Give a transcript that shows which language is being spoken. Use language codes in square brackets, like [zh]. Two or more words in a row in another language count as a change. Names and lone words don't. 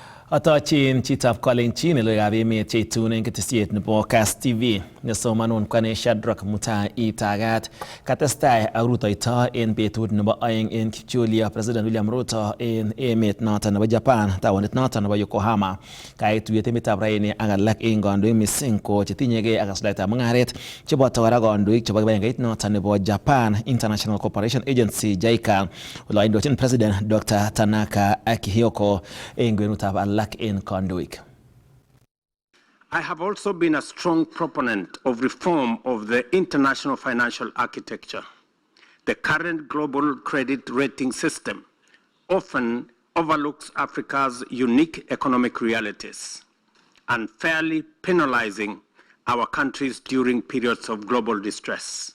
[kln] Atochin chitab Kalenjin logoiwekab emet cheitun eng ketesiet nebo Kass TV nesomanun kwane Shadrack Mutai Itagat katestai ak rutoito en betut nebo aeng en kipchulia President William Ruto en emet noton nebo Japan taonit noton nebo Yokohama. Kait tuyet emetab raini ak alak en kandoik mising ko chetinyegei ak asuldaetab mungaret cheboto kora kandoik chebo kibagengeit noton nebo Japan International Cooperation Agency JICA ole indochin President Dr. Tanaka Akihiko en kwenutab alak [en] in conduit. I have also been a strong proponent of reform of the international financial architecture. The current global credit rating system often overlooks Africa's unique economic realities, unfairly penalizing our countries during periods of global distress.